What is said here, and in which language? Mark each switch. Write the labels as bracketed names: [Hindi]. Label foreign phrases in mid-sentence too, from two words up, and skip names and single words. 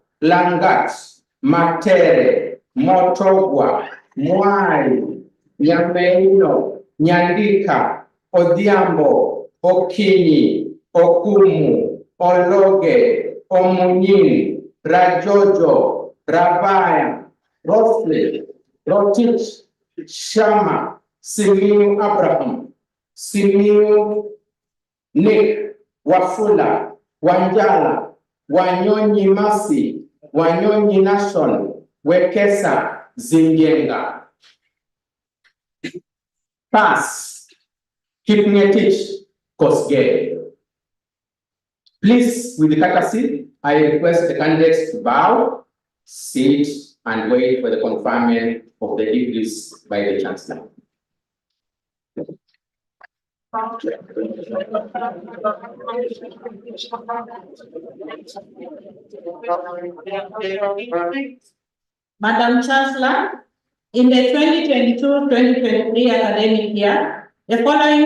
[English] Langat, Matere, Motogwa, Mwai, Nyameino, Nyandika, Odhiambo, Okinyi, Okumu, Ologe, Omunyin, Rajojo, Rabaya, Rofle, Rotich, Shama, Simiu Abraham, Simiu Nick, Wafula, Wanjala, Wanyonyi Masi, Wanyonyi Nation, Wekesa, Zingenga. Pass, Kipngetich, Kosgei. Please, with the courtesy, I request the candidates to bow, sit, and wait for the conferment of the degrees by the Chancellor. Madam Chancellor, in the 2022-2023 academic year, the following